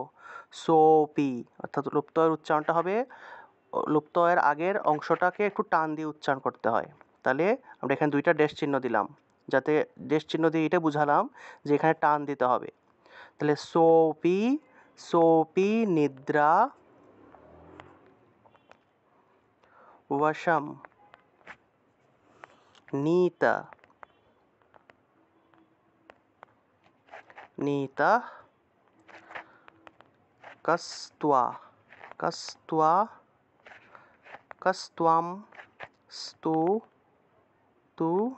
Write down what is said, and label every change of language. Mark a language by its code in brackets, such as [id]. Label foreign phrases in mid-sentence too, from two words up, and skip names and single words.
[bn] সোপি, অর্থাৎ লুপ্ত এর উচ্চারণটা হবে, লুপ্ত এর আগের অংশটাকে একটু টান দিয়ে উচ্চারণ করতে হয়। তাহলে আমরা এখানে দুইটা ড্যাশ চিহ্ন দিলাম, যাতে ড্যাশ চিহ্ন দিয়ে এটা বুঝালাম যে এখানে টান দিতে হবে। [sa] তাহলে সোপি, সোপি নিদ্রা वशम नीत, नीत कस्त्वा, कस्त्वा, कस्त्वम स्तु तु